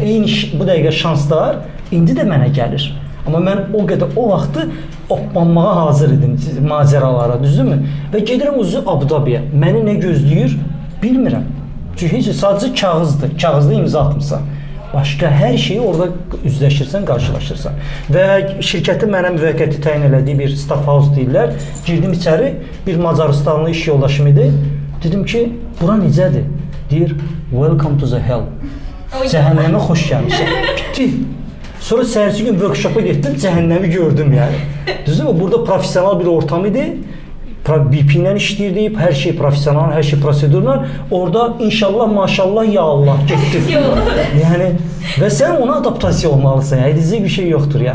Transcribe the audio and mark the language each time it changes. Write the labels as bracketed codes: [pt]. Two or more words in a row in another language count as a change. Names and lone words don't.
[az] Eyni bu dəqiqə şanslar indi də mənə gəlir. Amma mən o qədər o vaxtı oplanmağa hazır idim macəralara, düzdürmü? Və gedirəm ucu Abu-Dabiyə. Məni nə gözləyir bilmirəm. Çünki heç sadəcə kağızdır. Kağızda imza atmısan. Başqa hər şeyi orada üzləşirsən, qarşılaşırsan. Və şirkətin mənə müvəqqəti təyin elədiyi bir [en] staff house [az] deyirlər. Girdim içəri, bir Macaristanlı iş yoldaşım idi. Dedim ki, bura necədir? Deyir, [en] welcome to the hell. [az] Cəhənnəmə xoş gəlmişsən. Bitti. Sonra səhərsi gün workshop'a getdim, cəhənnəmi gördüm yəni. Düzdürmü? Burada profesional bir ortam idi. BP-lə işləyirdik, hər şey profesional, hər şey prosedurlar. Orada inşallah, maşallah, ya Allah getdim. Yəni, və sən ona adaptasiya olmalısan, yəni, edəcək bir şey yoxdur yəni.